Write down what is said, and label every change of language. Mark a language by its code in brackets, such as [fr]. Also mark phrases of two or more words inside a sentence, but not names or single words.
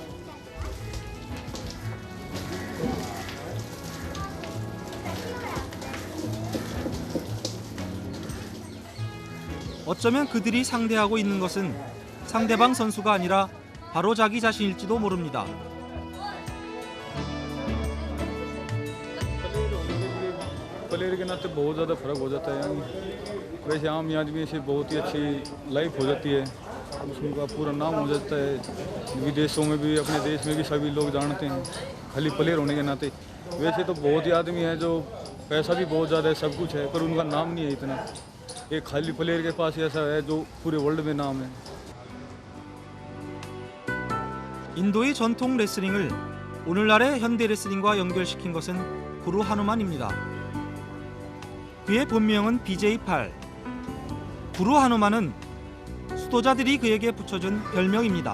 [ko] 어쩌면 그들이 상대하고 있는 것은 상대방 선수가 아니라 바로 자기 자신일지도 모릅니다. [hi] प्लेयर के नाते बहुत ज़्यादा फर्क हो जाता है। वैसे आम आदमी से बहुत ही अच्छी लाइफ हो जाती है, उसका पूरा नाम हो जाता है, विदेशों में भी अपने देश में भी सभी लोग जानते हैं खाली प्लेयर होने के नाते। वैसे तो बहुत ही आदमी है जो पैसा भी बहुत ज़्यादा है, सब कुछ है, पर उनका नाम नहीं है इतना। एक खाली प्लेयर के पास ऐसा है जो पूरे वर्ल्ड में नाम है। [ko] 인도의 전통 레슬링을 오늘날의 현대 레슬링과 연결시킨 것은 구루 하누만입니다. 그의 본명은 BJ8. 구루 하누만은 수도자들이 그에게 붙여준 별명입니다.